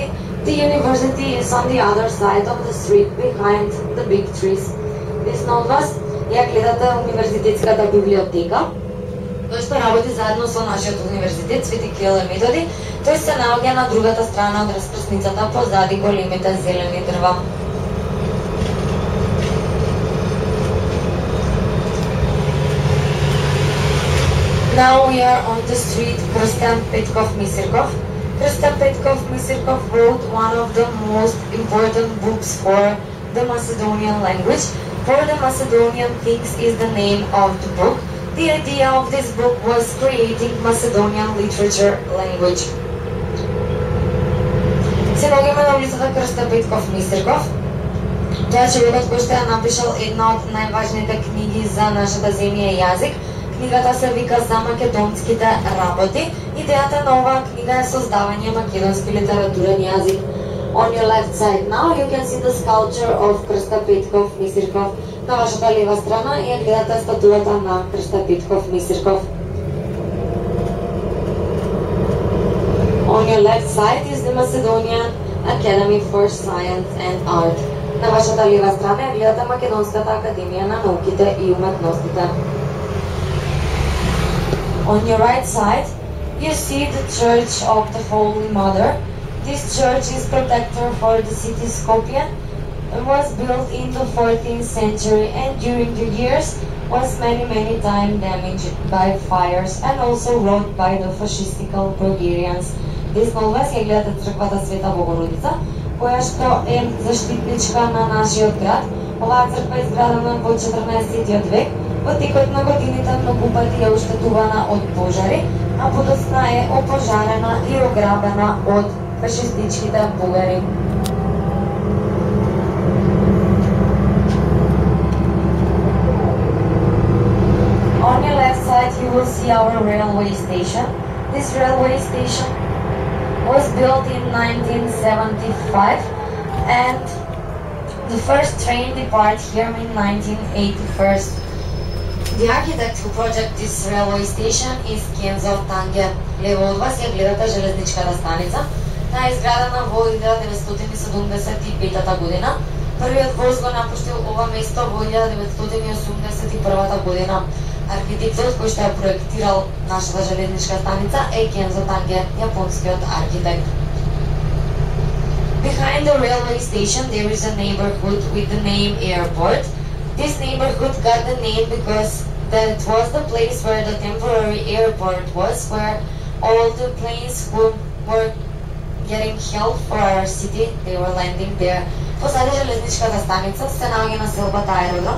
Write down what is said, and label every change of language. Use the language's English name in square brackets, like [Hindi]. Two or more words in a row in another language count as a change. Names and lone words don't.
[English] The university is on the other side of the street behind the big trees. [Macedonian] Десно од вас ја гледате универзитетската библиотека. Тој што работи заедно со нашиот универзитет Свети Кирил и Методи. Тој се наоѓа на другата страна од раскрсницата позади големите зелени дрва. [English] Now we are on the street Krstijan Petkov Misirkov. Krstijan Petkov Misirkov wrote one of the most important books for the Macedonian language. For the Macedonian Things is the name of the book. The idea of this book was creating Macedonian literature language. [Macedonian] Се наоѓаме на улицата Крстијан Петков Мисирков. Тоа е човекот кој што ја напишал една од најважните книги за нашата земја и јазик. Книгата се вика За македонските работи. Идејата на оваа книга е создавање македонски литературен јазик. [English] On your left side now you can see the sculpture of Крста Петков Мисирков. [Macedonian] На вашата лева страна ја гледате статуата на Крста Петков Мисирков. [English] On your left side is the Macedonian Academy for Science and Art. [Macedonian] На вашата лева страна ја гледате Македонската академија на науките и уметностите. [English] On your right side you see the Church of the Holy Mother. This church is protector for the city Skopje. It was built in the 14th century and during the years was many times damaged by fires and also robbed by the fascistical Bulgarians. [Macedonian] Десно од вас ја гледате црквата Света Богородица, која што е заштитничка на нашиот град. Оваа црква е изградена во 14 век. Во текот на годините многу пати е оштетувана од пожари, а подоцна е опожарена и ограбена од фашистичките бугари. [English] On your left side you will see our railway station. This railway station was built in 1975 and the first train departed here in 1981. The architect who projected this railway station is Kenzo Tange. [Macedonian] Лево од вас ја гледате железничката станица. Таа е изградена во 1975 година. Првиот воз го напуштил ова место во 1981 година. Архитектот кој што ја проектирал нашата железничка станица е Kenzo Tange, јапонскиот архитект. [English] Behind the railway station there is a neighborhood with the name Airport. This neighborhood got the name because that was the place where the temporary airport was, where all the planes who were getting help for our city, they were landing there. [Macedonian] Позади железничката станица се наоѓа населбата аеродром.